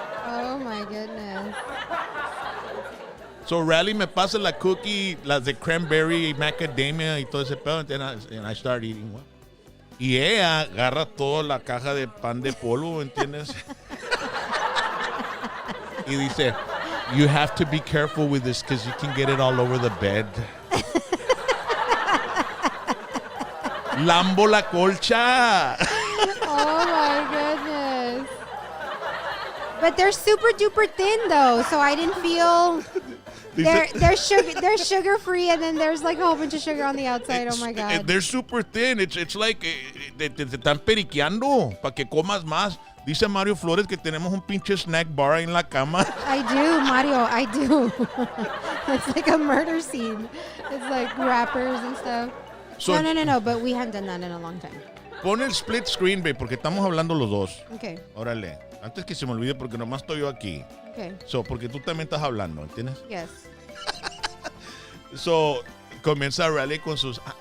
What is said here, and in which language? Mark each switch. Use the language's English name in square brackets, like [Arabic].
[English] Oh my goodness. [Spanish] So Rally me pasa la cookie, las de cranberry y macadamia y todo ese pedo, ¿entiendes? [English] And I start eating one. [Spanish] Y ella agarra toda la caja de pan de polvo, ¿entiendes? Y dice, [English] you have to be careful with this because you can get it all over the bed. [Spanish] Lambo la colcha. [English] Oh my goodness. But they're super duper thin though, so I didn't feel they're sugar free, and then there's like a whole bunch of sugar on the outside. Oh my God. They're super thin. It's like [Spanish] te están periqueando para que comas más. Dice Mario Flores que tenemos un pinche snack bar ahí en la cama. [English] I do, Mario, I do. It's like a murder scene. It's like wrappers and stuff. So, No, but we haven't done that in a long time. [Spanish] Pon el split screen, babe, porque estamos hablando los dos. [English] Okay. [Spanish] Órale. Antes que se me olvide, porque nomás estoy yo aquí. [English] Okay. [Spanish] So, porque tú también estás hablando, ¿entiendes? [English] Yes. [Spanish] So, comienza Rally con sus...